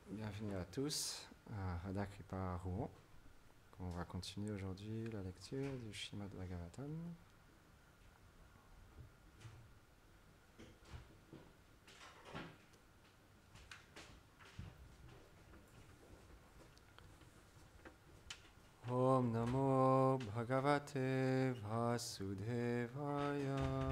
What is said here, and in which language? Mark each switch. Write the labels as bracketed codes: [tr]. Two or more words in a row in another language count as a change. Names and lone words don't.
[fr] Bienvenue à tous à Radha Kripa Rouen. On va continuer aujourd'hui la lecture du Srimad Bhagavatam. [sa] Om Namo Bhagavate Vasudevaya.